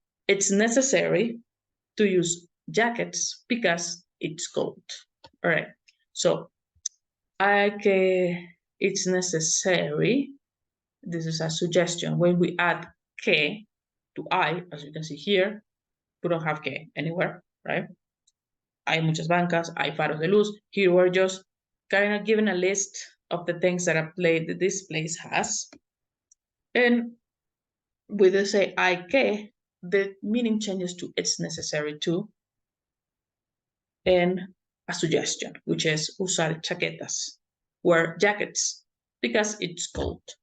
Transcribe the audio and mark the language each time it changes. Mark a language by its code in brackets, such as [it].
[en] It's necessary to use jackets because it's cold. All right. So hay que, it's necessary. This is a suggestion. When we add que to I, as you can see here, we don't have que anywhere, right? [es] Hay muchas bancas, hay faros de luz. [en] Here we're just kind of given a list of the things that this place has. And with the say hay que, the meaning changes to it's necessary to, and a suggestion, which is [es] usar chaquetas, [en] wear jackets, because it's cold.